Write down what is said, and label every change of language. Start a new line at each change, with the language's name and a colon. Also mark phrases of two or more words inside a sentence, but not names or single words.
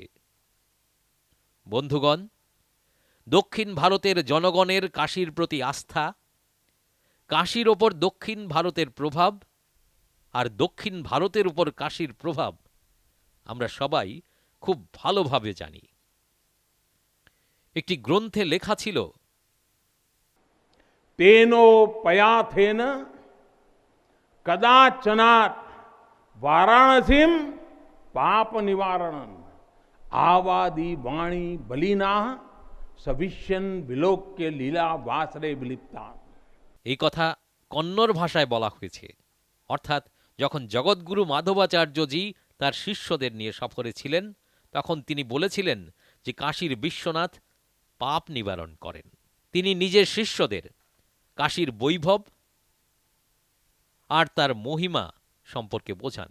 Bangla: বন্ধুগণ, দক্ষিণ ভারতের জনগণের কাশীর প্রতি আস্থা, কাশীর ওপর দক্ষিণ ভারতের প্রভাব, আর দক্ষিণ ভারতের উপর কাশীর প্রভাব আমরা সবাই খুব ভালোভাবে জানি। একটি গ্রন্থে লেখা ছিল,
Sanskrit: तेनोपयाथेन कदाचनात् वाराणसीम पाप निवारणं आवादी वाणी बलिना सविष्यन विलोक्य लीला वासरे विलिप्ता।
Bangla: এই কথা কন্নড় ভাষায় বলা হয়েছে। অর্থাৎ যখন জগৎগুরু মাধবাচার্যজি তার শিষ্যদের নিয়ে সফরে ছিলেন, তখন তিনি বলেছিলেন যে কাশীর বিশ্বনাথ পাপ নিবারণ করেন। তিনি নিজের শিষ্যদের কাশীর বৈভব আর তার মহিমা সম্পর্কে বোঝান।